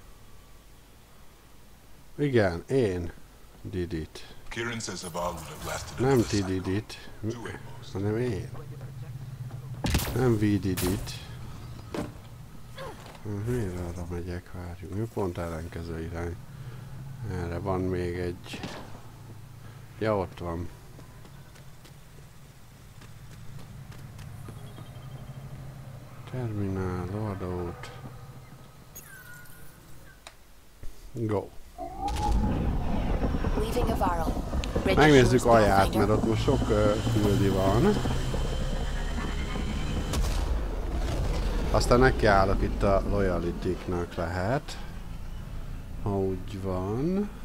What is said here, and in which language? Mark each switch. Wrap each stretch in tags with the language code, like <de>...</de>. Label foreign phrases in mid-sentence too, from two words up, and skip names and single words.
<hu>Igen, én</hu> <en>did it.</en> <hu>Nem ti</hu> <en>did it,</en> <hu>hanem én.</hu> <en>Nem we did it.</en> <hu>Miért arra megyek, várjunk. Jó, pont ellenkező irány. Erre van még egy... Ja, ott van. Terminál, loadout. Go. Megnézzük alját, mert ott most sok küldi van. Aztán nekiállok itt a loyalty-knak lehet. Ha úgy van.</hu>